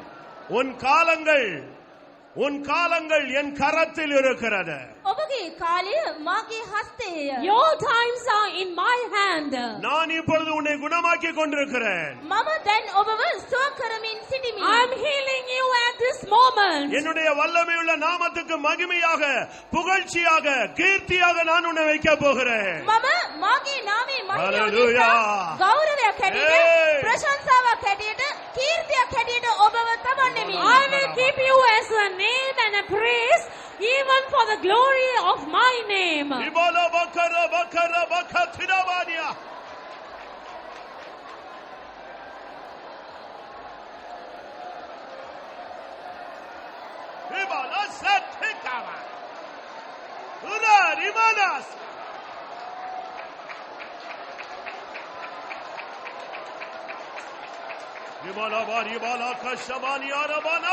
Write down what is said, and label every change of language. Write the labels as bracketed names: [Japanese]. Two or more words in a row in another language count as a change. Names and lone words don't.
[Tamil] உன் காலங்கள் என் கரத்தில் இருக்கிறது. [Sinhala] ඔබගේ කාලය මාගේ හස්තයේය. [English] Your times are in my hand. [Tamil] நான் இப்பொழுது உன்னை குணமாக்கி கொண்டிருக்கிறேன். [Sinhala] මම දැන් ඔබව සුව කරමින් සිටිමි. [English] I am healing you at this moment. [Tamil] என்னுடைய வல்லமையுள்ள நாமத்துக்கு மகிமையாக, புகழ்ச்சியாக, கீர்த்தியாக நான் உன்னை வைக்க போகிறேன். [Sinhala] මම මාගේ නාමයේ මහිමය [English] Hallelujah. [Sinhala] උදෙසා ගෞරවයක් හැටියට, [English] Hey. [Sinhala] ප්‍රශංසාවක් හැටියට, කීර්තියක් හැටියට ඔබව තබන්නෙමි. [English] I will keep you as a name and a praise, even for the glory of my name. இபாலா பக்கர பக்கர பக்கத்திரவானியா. இபாலா சத்திகவா. உலா ரிமானாஸ். இபாலா பாரி இபாலா கஷபானி அரபானா.